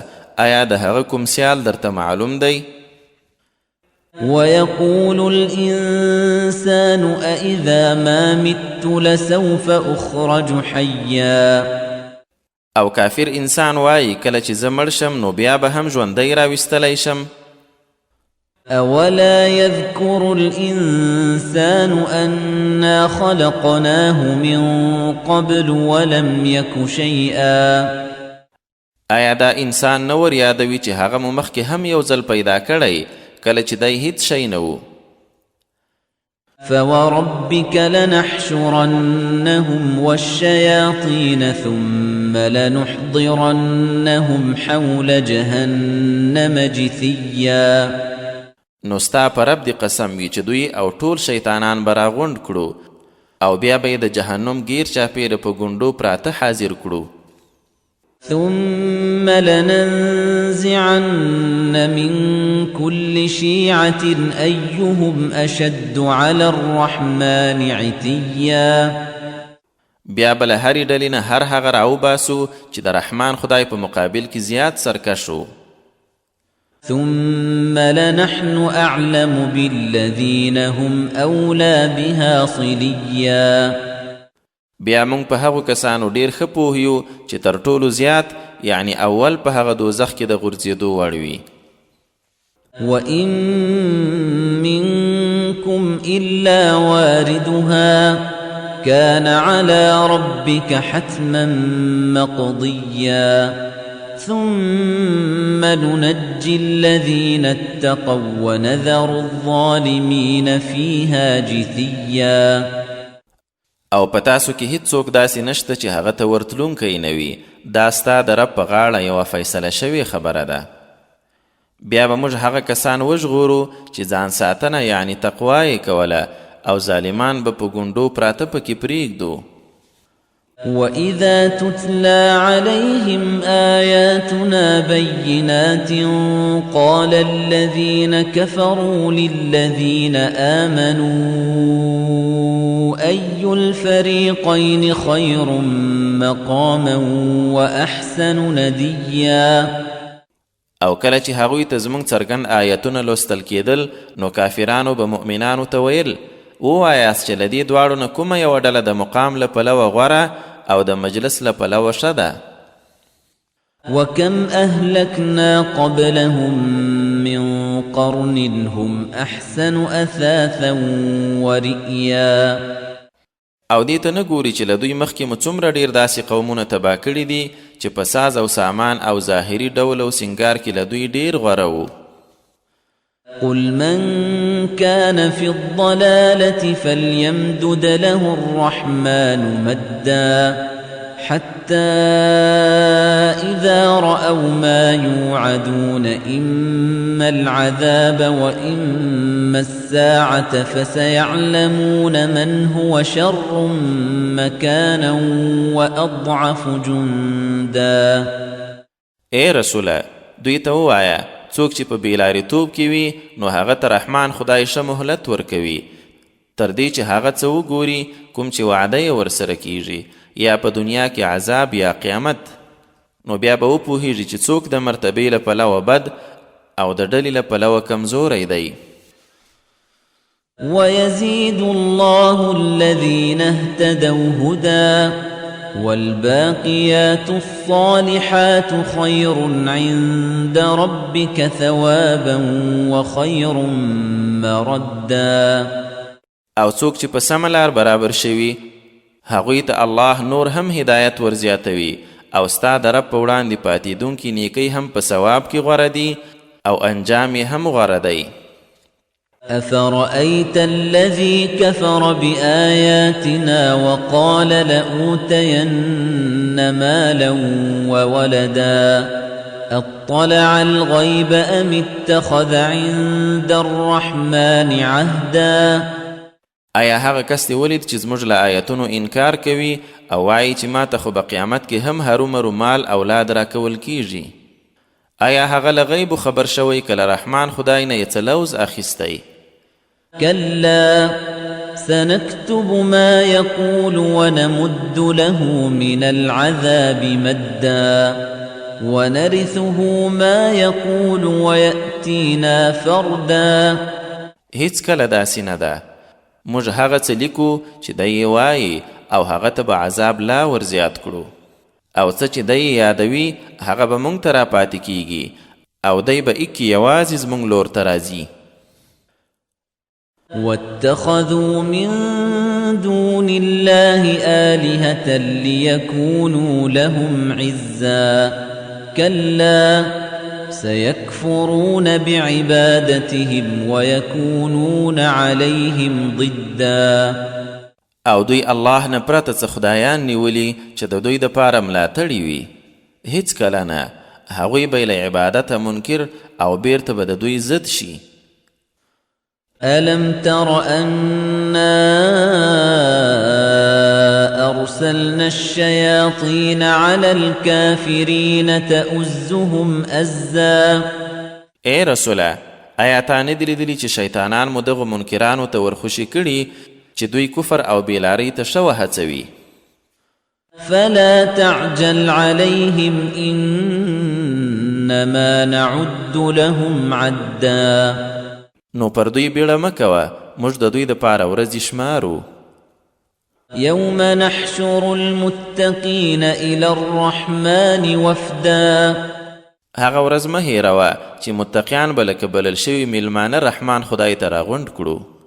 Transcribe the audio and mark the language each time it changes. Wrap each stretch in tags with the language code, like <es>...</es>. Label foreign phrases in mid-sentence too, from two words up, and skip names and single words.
<ps>آیا د هغه کوم سیال درته معلوم دی؟</ps> <ar>ويقول الإنسان أإذا ما مت لسوف أخرج حيا.</ar> <ps>او کافر انسان وایي کله چې زه مړ شم نو بیا به هم ژوندی راویستلی شم.</ps> <ar>أولا يذكر الإنسان أنا خلقناه من قبل ولم يك شيئا.</ar> <ps>آیا دا انسان نور یادوي چې هغه مو مخکې هم یو ځل پیدا کړی کله چې دی هیڅ شی نه و.</ps> <ar>فوربك لنحشرنهم والشياطين ثم لنحضرنهم حول جهنم جثيا.</ar> <ps>نو ستا په رب دی قسم وي چې دوی او ټول شیطانان به راغونډ کړو او بیا به یې د جهنم گیر چاپیره په ګونډو پراته حاضر کړو.</ps> <ar>ثم لننزعن من كل شيعة أيهم أشد على الرحمن عتيا.</ar> <ps>بیا به له هرې ډلې نه هر هغه راوباسو چې د رحمان خدای په مقابل کې زیات سرکش و.</ps> <ar>ثم لنحن أعلم بالذين هم أولى بها صليا.</ar> <ps>بیا موږ په هغو کسانو ډیر ښه پوهیو چې تر ټولو زیات یعنی اول په هغه دوزخ کې د غورځېدو وړ وي.</ps> <ar>وإن منكم إلا واردها كان على ربك حتما مقضيا. ثم ننجي الذين اتقوا ونذر الظالمين فيها جثيا.</ar> <ps>او په تاسو کې هیڅوک داسې نشته چې هغه ته ورتلونکی نه وي. دا ستا د رب په غاړه یوه فیصله شوې خبره ده. بیا به موږ هغه کسان وژغورو چې ځان ساتنه یعنی تقوا یې کوله او ظالمان به په ګونډو پراته پکې پرېږدو.</ps> <ar>وَإِذَا تُتْلَى عَلَيْهِمْ آيَاتُنَا بَيِّنَاتٍ قَالَ الَّذِينَ كَفَرُوا لِلَّذِينَ آمَنُوا أَيُّ الْفَرِيقَيْنِ خَيْرٌ مَقَامًا وَأَحْسَنُ نَدِيًّا.</ar> <ps>او کله چې هغوی ته زموږ څرګند آیتونه لوستل کېدل نو کافرانو به مؤمنانو ته ویل ووایاست چې له دې دواړو نه کومه یوه ډله د مقام له پلوه غوره او د مجلس له پلوه ښه ده.</ps> <ar>وَكَمْ أَهْلَكْنَا قَبْلَهُمْ مِنْ قَرْنٍ هُمْ أَحْسَنُ أَثَاثًا وَرِئْيًا.</ar> <ps>او دې ته نه ګوري چې له دوی مخکې مو څومره ډېر داسې قومونه تباه کړي دي چې په ساز او سامان او ظاهري ډول او سنګار کې له دوی ډېر غوره وو.</ps> <ar>قل من كان في الضلالة فليمدد له الرحمن مدا حتى إذا رأوا ما يوعدون إما العذاب وإما الساعة فسيعلمون من هو شر مكانا وأضعف جندا.</ar> <ps>اے رسوله دوی ته ووایه څوک چې په بېلاریتوب کې وي نو هغه ته رحمان خدای ښه مهلت ورکوي تر دې چې هغه څه وګوري کوم چې وعده یې ورسره کیږي یا په دنیا کې عذاب یا قیامت. نو بیا به وپوهیږي چې څوک د مرتبې له پلوه بد او د ډلې له پلوه کمزوری دی.</ps> <ar>ويزيد الله الذين اهتدوا هدى والباقيات الصالحات خير عند ربك ثوابا وخير مردا.</ar> <ps>او څوک چې په سمه لار برابر شوي هغوی ته الله نور هم هدایت ورزیاتوي او ستا د رب په وړاندې پاتېدونکي نیکۍ هم په ثواب کې غوره دي او انجام یې هم غوره دی.</ps> <ar>أفرأيت الذي كفر بآياتنا وقال لأوتين مالا وولدا أطلع الغيب أم اتخذ عند الرحمن عهدا.</ar> <ps>آیا هغه کس دی ولید چې زموږ له آیتونو انکار کوي او وایي چې ما ته خو په قیامت کې هم هرومرو مال اولاد راکول کیږي؟ آیا هغه له غیبو خبر شوی که له رحمان خدای نه یې څه لوز اخیستی؟</ps> <ar>كلا سنكتب ما يقول ونمد له من العذاب مدا ونرثه ما يقول ويأتينا فردا.</ar> <ps>هیڅ کله داسې نه ده. موږ هغه څه لیکو چې دی وایي او هغه ته به عذاب لا ورزیات کړو، او څه چې دی یادوي هغه به موږ ته راپاتې کیږي، او دی به ایکي یوازې زموږ لور ته راځي.</ps> <ar>واتخذوا من دون الله آلهة ليكونوا لهم عزا كلا سيكفرون بعبادتهم ويكونون عليهم ضدا.</ar> <ps>او دوی الله نه پرته څه خدایان نیولي چې د دوی دپاره ملاتړي وي. هیڅ کله نه. هغوی به له عبادته منکر او بیرته به د دوی ضد شي.</ps> <ar>ألم تر أنا أرسلنا الشياطين على الكافرين تؤزهم أزا.</ar> <ps>ای رسوله، آیا تا نه دي لیدلي چې شیطانان مو دغو منکرانو ته ورخوشي کړي چې دوی کفر او بیلارۍ ته ښه وهڅوي؟</ps> <ar>فلا تعجل عليهم إنما نعد لهم عدا.</ar> <ps>نو پر دوی بیړه مه کوه، موږ د دوی دپاره ورځې شمارو.</ps> <ar>يوم نحشر المتقين إلى الرحمن وفدا.</ar> <ps>هغه ورځ مه هېروه چې متقیان به لکه بلل شوي میلمانه رحمان خدای ته راغونډ کړو.</ps>